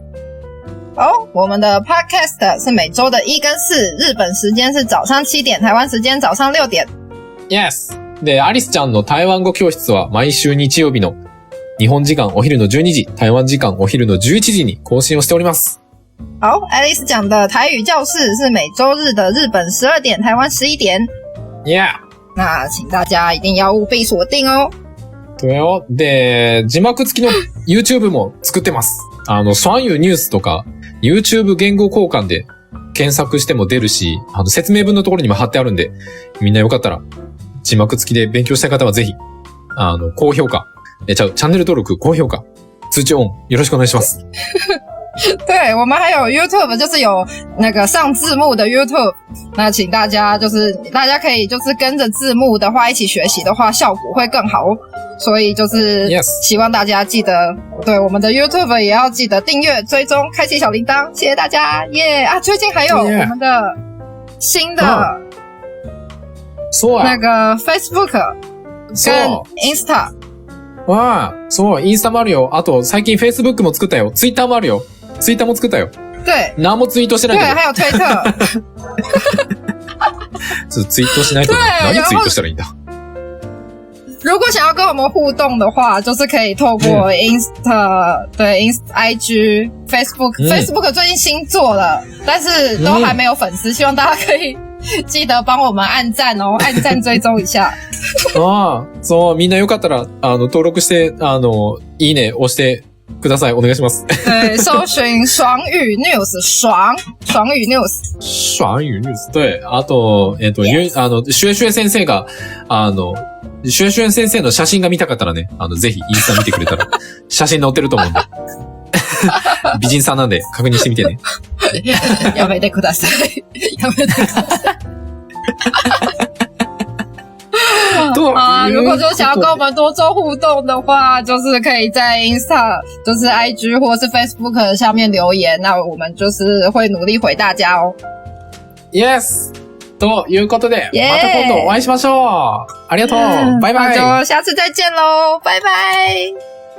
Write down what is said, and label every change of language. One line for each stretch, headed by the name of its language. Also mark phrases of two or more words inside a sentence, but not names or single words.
Chinese: 我们的 podcast 是每周的1跟4，日本时间是早上7点，台湾时间早上6点。 Yes!
Japanese: で、アリスちゃんの台湾語教室は毎週日曜日の日本時間お昼の12時、台湾時間お昼の11時に更新をしております。
Chinese: 好，愛麗絲講的台語教室是每周日的日本12點，台灣11點。 Yeah! 那請大家一定要務必鎖定哦。
Japanese: そうよ。で、字幕付きの YouTube も作ってます。雙語ニュースとか YouTube 言語交換で検索しても出るし、説明文のところにも貼ってあるんで、みんなよかったら字幕付きで勉強したい方はぜひ、高評価、チャンネル登録、高評価、通知オンよろしくお願いします。
Chinese: 对，我们还有 YouTube， 就是有那个上字幕的 YouTube， 那请大家可以就是跟着字幕的话一起学习的话，效果会更好哦。所以就是希望大家记得，对我们的 YouTube 也要记得订阅、追踪、开启小铃铛，谢谢大家，耶！最近还有我们的新的那个 Facebook 跟 Insta。
Japanese: わあ、そう、インスタもあるよ。あと、最近 Facebook も作ったよ。Twitter もあるよ。Twitter も作ったよ。
Chinese: 对。
Japanese: 何もツイートしてないけど。
Chinese: 对、还有推特。
Japanese: ちょっとツイートしないと。何ツイートしたらいいんだ。
Chinese: 如果想要跟我们互动的话，就是可以透过 Insta，对 IG、Facebook，Facebook 最近新做了，但是都还没有粉丝，希望大家可以記得帮我们按赞哦，按赞追踪一下。
Japanese: ああ、そう、みんなよかったら、登録して、いいね押してください。お願いします。
Chinese: 对，搜寻爽语 news， 爽语 news。爽语 news。对。
Japanese: あと、シュエシュエ先生が、シュエシュエ先生の写真が見たかったらね、ぜひインスタ見てくれたら、写真載ってると思うんで。美人さんなんで確認してみてね。やめてください。やめてください。
Chinese: 如果说想要跟我们多做互动的话，就是可以在 Insta， 就是 IG 或是 Facebook 下面留言，那我们就是会努力回大家哦。 Yes！
Japanese: ということで、また今度お会いしましょう。ありがとう。バイバイ。
Chinese: 那就下次再见喽，拜拜。